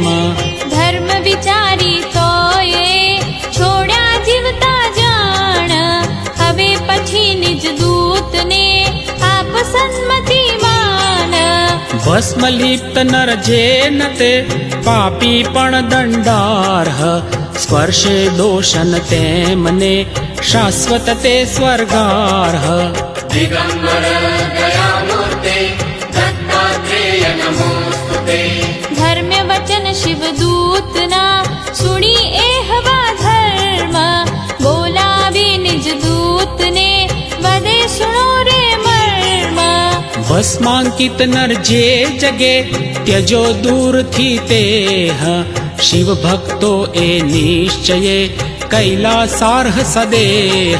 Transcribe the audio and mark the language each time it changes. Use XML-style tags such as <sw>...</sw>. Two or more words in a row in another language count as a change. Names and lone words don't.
<gu>ધર્મ વિચારી તોયે છોડ્યા જીવતા જાણ હવે પછી નિજ દૂતને આપ સન્મતિ માન ભસ્મ લિપ્ત નર જે ન તે પાપી પણ દંડાર્હ સ્પર્શે દોષન તેમને શાશ્વત તે સ્વર્ગાર્હ</gu> <sa>दिगंबर दयामूर्ते दत्तात्रेय नमोस्तुते</sa> <gu>ધર્મ્ય વચન શિવદૂતના સુણી એહવા ધર્મ બોલાવી નિજ દૂતને વદે સુણો રે મર્મ ભસ્માંકિત નર જે જગે ત્યજો દૂરથી તેહ શિવ ભક્તો એ નિશ્ચયે કૈલાસાર્હ સદેહ</gu>